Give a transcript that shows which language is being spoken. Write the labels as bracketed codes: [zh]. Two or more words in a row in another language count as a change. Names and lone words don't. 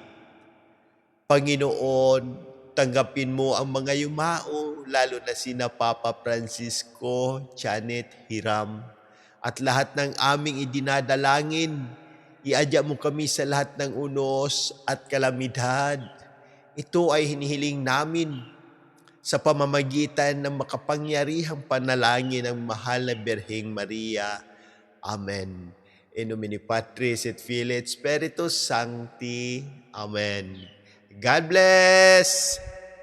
[tl] Panginoon, tanggapin mo ang mga yumao, lalo na sina Papa Francisco, Janet, Hiram, at lahat ng aming idinadalangin. Iadya mo kami sa lahat ng unos at kalamidad. Ito ay hinihiling namin sa pamamagitan ng makapangyarihang panalangin ng mahal na Birheng Maria. Amen. [la] In nomine Patris et Filii et Spiritus Sancti. [en] Amen. God bless!